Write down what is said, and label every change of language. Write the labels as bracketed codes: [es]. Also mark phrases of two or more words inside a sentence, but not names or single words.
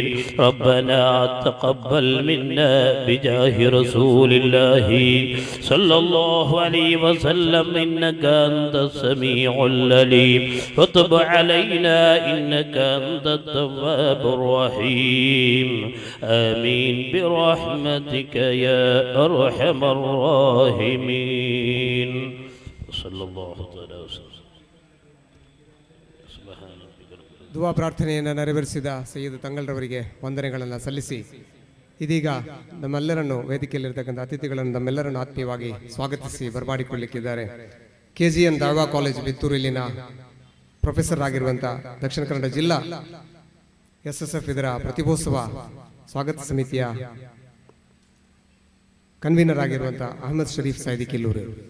[ar] ربنا تقبل منا بجاه رسول الله صلى الله عليه وسلم إنك أنت السميع العليم، وتب علينا إنك أنت التواب الرحيم. آمين برحمتك يا أرحم الراحمين صلى الله عليه وسلم. سبحان ربك رب العزة. [kn] ದುವಾ ಪ್ರಾರ್ಥನೆಯನ್ನು ನೆರವೇರಿಸಿದ ಸೈಯದ್ ತಂಗಲ್ರವರಿಗೆ ವಂದನೆಗಳನ್ನು ಸಲ್ಲಿಸಿ ಇದೀಗ ನಮ್ಮೆಲ್ಲರನ್ನು ವೇದಿಕೆಯಲ್ಲಿರ್ತಕ್ಕಂಥ ಅತಿಥಿಗಳನ್ನು ನಮ್ಮೆಲ್ಲರನ್ನು ಆತ್ಮೀಯವಾಗಿ ಸ್ವಾಗತಿಸಿ ಬರಮಾಡಿಕೊಳ್ಳಿಕ್ಕಿದ್ದಾರೆ. KGN ದಾಳ್ವಾ ಕಾಲೇಜ್ ಬಿತ್ತೂರು ಇಲ್ಲಿನ ಪ್ರೊಫೆಸರ್ ಆಗಿರುವಂಥ ದಕ್ಷಿಣ ಕನ್ನಡ ಜಿಲ್ಲಾ SSF ಇದರ ಪ್ರತಿಭೋತ್ಸವ ಸ್ವಾಗತ ಸಮಿತಿಯ ಕನ್ವೀನರ್ ಆಗಿರುವಂಥ ಅಹಮದ್ ಶರೀಫ್ ಸೈದಿ ಕಿಲ್ಲೂರು.